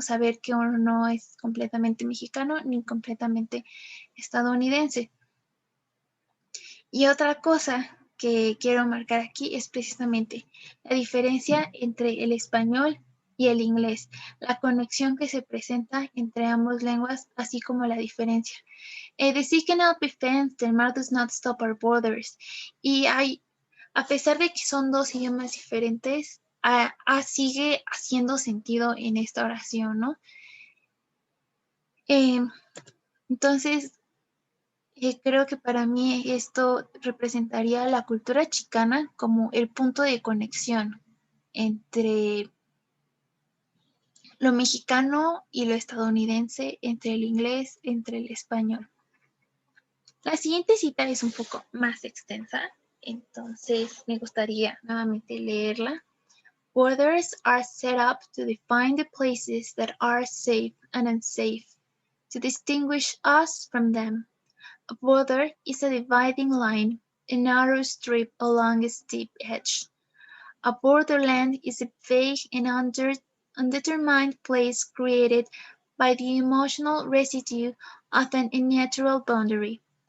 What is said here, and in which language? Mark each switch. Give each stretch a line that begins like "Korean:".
Spanish: Saber que uno no es completamente mexicano ni completamente estadounidense. Y otra cosa que quiero marcar aquí es precisamente la diferencia entre el español y el inglés, la conexión que se presenta entre ambas lenguas, así como la diferencia.
English: The sea cannot be fenced, the mar does not stop our borders.
Spanish: Y a pesar de que son dos idiomas diferentes, sigue haciendo sentido en esta oración, ¿no? Entonces, creo que para mí esto representaría la cultura chicana como el punto de conexión entre lo mexicano y lo estadounidense, entre el inglés, entre el español. La siguiente cita es un poco más extensa, entonces me gustaría nuevamente leerla.
English: "Borders are set up to define the places that are safe and unsafe, to distinguish us from them. A border is a dividing line, a narrow strip along a steep edge. A borderland is a vague and undetermined place created by the emotional residue of an unnatural boundary.